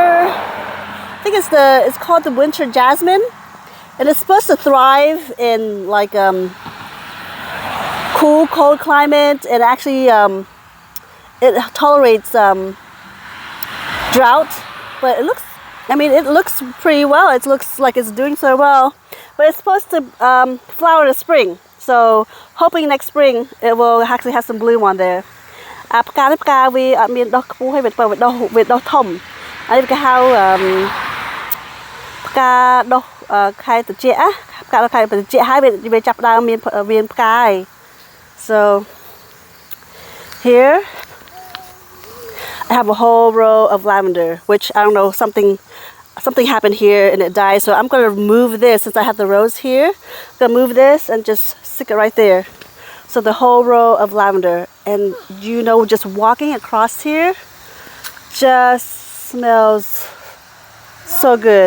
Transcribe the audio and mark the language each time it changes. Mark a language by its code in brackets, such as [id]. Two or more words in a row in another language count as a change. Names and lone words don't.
[en] I think it's called the winter jasmine, and it's supposed to thrive in like cool, cold climate, and actually it tolerates drought. But it looks pretty well. It looks like it's doing so well. But it's supposed to flower in the spring. So hoping next spring it will actually have some bloom on there. [km] ផ្កាវាអត់មានដុះខ្ពស់ហើយវាដុះធំហើយគេហៅផ្កាដុះខែត្រជាក់ផ្កាដុះខែត្រជាក់ហើយវាចាប់ដើមមានផ្កាហើយ [en] So here I have a whole row of lavender, which I don't know, something happened here and it died. So I'm going to remove this since I have the rose here. I'm going to move this and just stick it right there. So the whole row of lavender. And just walking across here just smells so good.